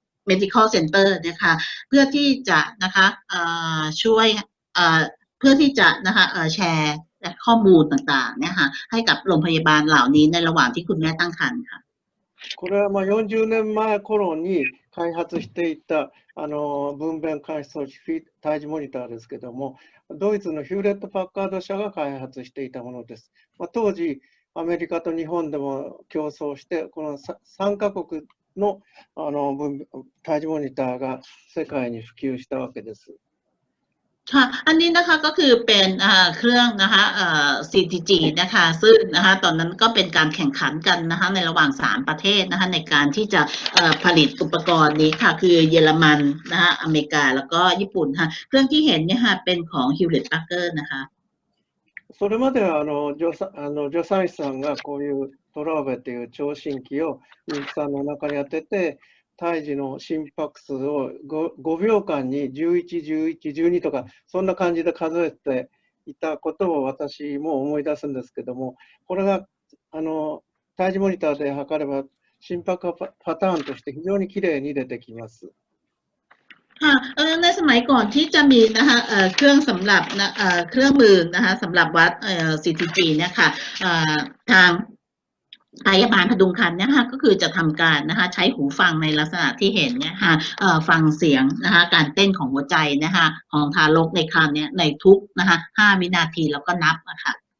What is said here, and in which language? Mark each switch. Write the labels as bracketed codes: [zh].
[th] medical center นะคะเพื่อที่จะนะคะช่วยเพื่อที่จะนะคะแชร์ข้อมูลต่างๆเนี่ยค่ะให้กับโรงพยาบาลเหล่านี้ในระหว่างที่คุณแม่ตั้งครรภ์ค่ะ [ja] これは40年前頃に開発していた分娩監視装置胎児モニターですけども、ドイツのヒューレット・パッカード社が開発していたものです。当時、アメリカと日本でも競争して、この3カ国の胎児モニターが世界に普及したわけです。 [th] ค่ะอันนี้นะคะก็คือเป็นเครื่องนะคะCTG นะคะซึ่งนะคะตอนนั้นก็เป็นการแข่งขันกันนะคะในระหว่าง3ประเทศนะคะในการที่จะผลิตอุปกรณ์นี้ค่ะคือเยอรมันนะคะอเมริกาแล้วก็ญี่ปุ่นค่ะเครื่องที่เห็นเนี่ยค่ะเป็นของ Hewlett Packard นะคะ [ja] それまでは助産師さんがこういうトラーベという聴診器を妊婦さんの中に当てて、胎児の心拍数を 5秒間に11、11、12とか、そんな感じで数えていたことを私も思い出すんですけども、これが胎児モニターで測れば心拍パターンとして非常にきれいに出てきます。 [th] ค่ะในสมัยก่อนที่จะมีนะคะเครื่องสำหรับเครื่องมือนะคะสำหรับวัดCTG เนี่ยค่ะทางพยาบาลพดุงครรภ์เนี่ยค่ะก็คือจะทำการนะคะใช้หูฟังในลักษณะที่เห็นเนี่ยค่ะฟังเสียงนะคะการเต้นของหัวใจนะคะของทารกในครรภ์เนี่ยในทุกนะคะ5 วินาทีแล้วก็นับนะคะ